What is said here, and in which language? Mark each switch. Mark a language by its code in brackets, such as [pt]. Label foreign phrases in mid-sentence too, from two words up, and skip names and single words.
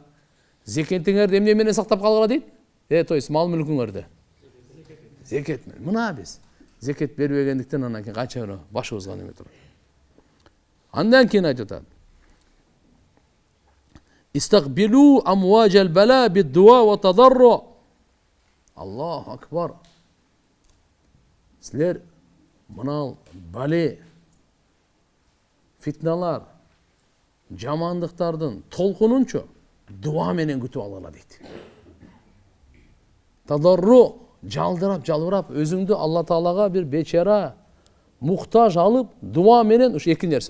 [ky] Зекетиңерди эмне менен сактап калгыла дейт? То есть мал мүлкүңөрдү. Зекет менен. Мына биз зекет бербегендиктен анан кийин канча бирөө башыбызга неме турат. Андан кийин айтып атат: [ar] "استقبلوا أمواج البلاء بالدعاء والتضرع". الله أكبر. [ky] Силер мына бале, фитналар, жамандыктардын толкунунчу дуа менен күтүп алгыла дейт. Тадарру, жалбырап, өзүңдү Алла Таалага бир бечара, муктаж алып, дуа менен, ушу эки нерсе.